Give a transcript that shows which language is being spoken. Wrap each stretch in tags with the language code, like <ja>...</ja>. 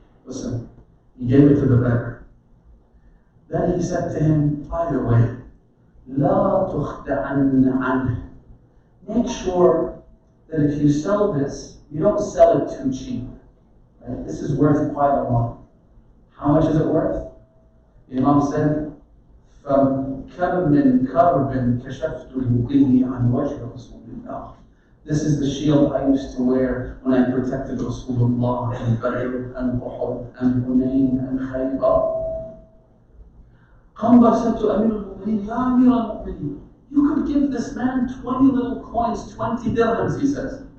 <en>Listen, he gave it to the beggar. Then he said to him, by the way,</en> <ar>لا تخدعن عنه.</ar> <en>Make sure that if you sell this, you don't sell it too cheap. Right? This is worth quite a lot. How much is it worth? The Imam said,</en> <ar>فَكَمْ مِنْ كَرْبٍ كَشَفْتُ بِهِ عَنْ وَجْهِ رَسُولِ اللَّهِ.</ar> <en>This is the shield I used to wear when I protected Rasulullah and Badr and Uhud and Hunayn and Khaybar. Qambar said to Amir al-Mu'mineen, Ya Amir al-Mu'mineen, you could give this man 20 little coins, 20 dirhams, he says.</en>